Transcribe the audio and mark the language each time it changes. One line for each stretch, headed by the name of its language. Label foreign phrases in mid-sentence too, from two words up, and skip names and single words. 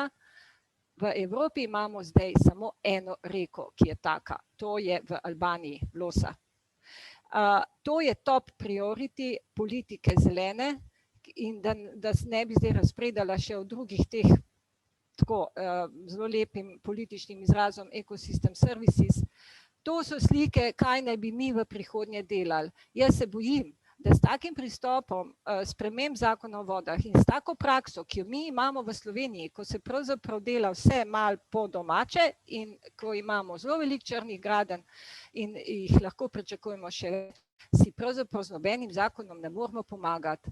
Slovenian: V Evropi imamo zdaj samo eno reko, ki je taka, to je v Albaniji, Losa. To je
English: top priority
Slovenian: politike zelene in da ne bi zdaj razpredala še o drugih teh tako zelo lepim političnim izrazom
English: ecosystem services.
Slovenian: To so slike, kaj naj bi mi v prihodnje delali. Jaz se bojim, da s takim pristopom sprememb zakona o vodah in s tako prakso, ki jo mi imamo v Sloveniji, ko se pravzaprav dela vse malo po domače in ko imamo zelo veliko črnih gradenj in jih lahko pričakujemo še več, si pravzaprav z nobenim zakonom ne moramo pomagati.